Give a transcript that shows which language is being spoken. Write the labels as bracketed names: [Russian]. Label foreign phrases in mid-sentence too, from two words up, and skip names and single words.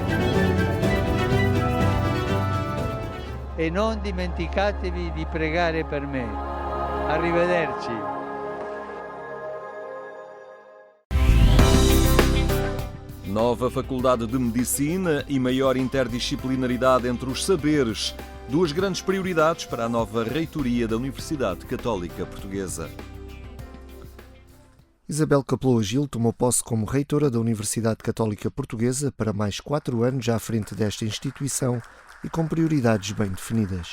[Italian] E non dimenticatevi di pregare per me. Arrivederci. [Portuguese] Nova Faculdade de Medicina e maior interdisciplinaridade entre os saberes. Duas grandes prioridades para a nova reitoria da Universidade Católica Portuguesa. Isabel Capeloa Gil tomou posse como reitora da Universidade Católica Portuguesa para mais 4 anos à frente desta instituição e com prioridades bem definidas.